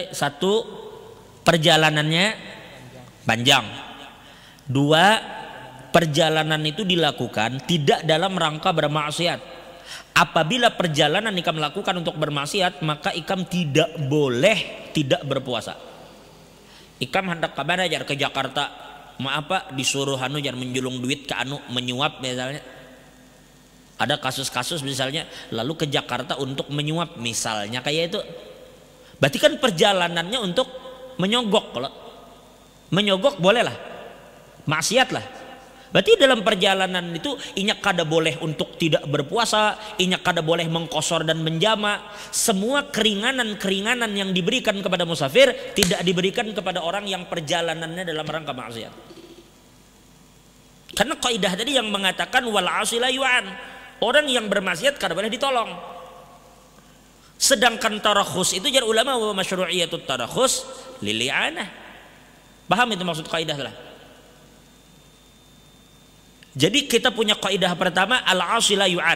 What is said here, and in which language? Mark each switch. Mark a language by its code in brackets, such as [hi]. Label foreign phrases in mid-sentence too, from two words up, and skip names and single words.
[id] 1, perjalanannya panjang. 2, perjalanan itu dilakukan tidak dalam rangka bermaksiat. Apabila perjalanan ikam lakukan untuk bermaksiat, maka ikam tidak boleh tidak berpuasa. [bjn] Ikam hendak ke mana jar, ke Jakarta, apa disuruh anu jar menjulung duit ke anu menyuap misalnya. [id] Ada kasus-kasus misalnya lalu ke Jakarta untuk menyuap misalnya kayak itu. Berarti kan perjalanannya untuk menyogok. Kalau menyogok boleh lah, maksiat lah. Berarti dalam perjalanan itu inyak kada boleh untuk tidak berpuasa, inyak kada boleh mengkosor dan menjama. Semua keringanan-keringanan yang diberikan kepada musafir tidak diberikan kepada orang yang perjalanannya dalam rangka maksiat. Karena kaidah tadi yang mengatakan [ar] والعاصي لا يعان, [id] orang yang bermaksiat kada boleh ditolong. Sedangkan tarakhus itu jar ulama [ar] ومشروعية الترخص للإعانة. [id] Paham itu maksud kaidah lah. Jadi kita punya kaidah pertama [ar] العاصي لا يعان.